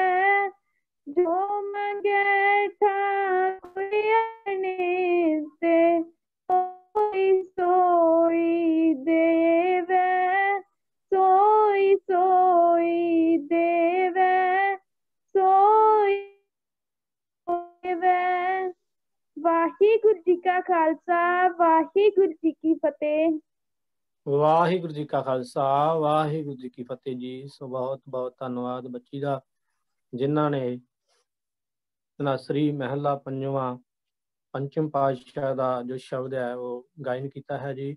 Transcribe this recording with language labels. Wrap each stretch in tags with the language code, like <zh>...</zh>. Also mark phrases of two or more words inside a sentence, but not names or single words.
<pa>ਜੋ ਮਾਂਗੇ ਠਾਕੁਰ ਅਪਨੇ ਤੇ ਸੋਈ ਸੋਈ ਦੇਵੈ। ਸੋਈ ਸੋਈ ਦੇਵੈ ਸੋਈ ਦੇਵੈ। ਵਾਹਿਗੁਰੂ ਜੀ ਕਾ ਖਾਲਸਾ ਵਾਹਿਗੁਰੂ ਜੀ ਕੀ ਫਤਿਹ। ਵਾਹਿਗੁਰੂ ਜੀ ਕਾ ਖਾਲਸਾ ਵਾਹਿਗੁਰੂ ਜੀ ਕੀ ਫਤਿਹ ਜੀ। ਸੋ ਬਹੁਤ ਬਹੁਤ ਧੰਨਵਾਦ ਬੱਚੀ ਦਾ, ਜਿਨ੍ਹਾਂ ਨੇ ਤਨਾਸਰੀ ਮਹਿਲਾ ਪੰਜਵਾਂ ਪੰਚਮ ਪਾਤਸ਼ਾਹ ਦਾ ਜੋ ਸ਼ਬਦ ਹੈ ਉਹ ਗਾਇਨ ਕੀਤਾ ਹੈ ਜੀ।</pa>